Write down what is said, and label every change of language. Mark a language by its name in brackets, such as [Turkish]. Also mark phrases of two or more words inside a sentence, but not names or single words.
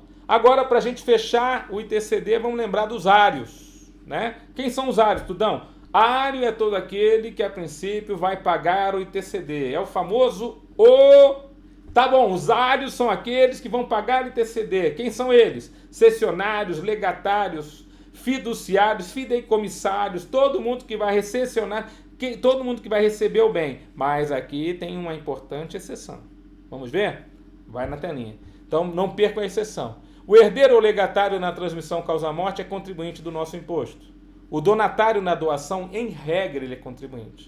[Portuguese] Agora, para a gente fechar o ITCD, vamos lembrar dos áreos, né? Quem são os áreos, tudão? Ário é todo aquele que, a princípio, vai pagar o ITCD. É o famoso Tá bom, os áreos são aqueles que vão pagar o ITCD. Quem são eles? Cessionários, legatários, fiduciários, fideicomissários, todo mundo que vai recepcionar, todo mundo que vai receber o bem. Mas aqui tem uma importante exceção. Vamos ver? Vai na telinha. Então, não perca a exceção. O herdeiro ou legatário na transmissão causa-morte é contribuinte do nosso imposto. O donatário na doação, em regra, ele é contribuinte.